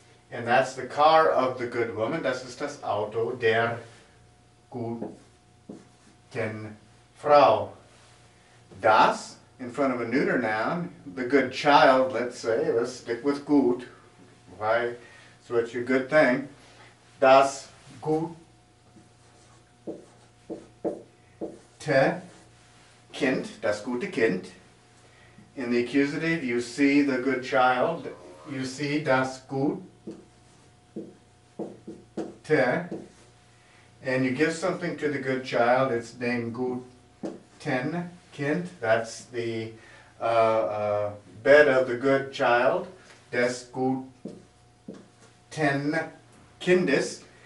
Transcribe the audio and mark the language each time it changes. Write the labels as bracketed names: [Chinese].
[English] And that's the car of the good woman, [German] das ist das Auto der guten Frau. [English] Das, in front of a neuter noun, the good child, let's say, let's stick with gut. Why switch a good thing? [German] Das gute Kind, das gute Kind. [English] In the accusative, you see the good child, you see [German] das gute, [English] and you give something to the good child, it's [German] dem guten Kind, [English] that's the bed of the good child, [German] des guten Kindes.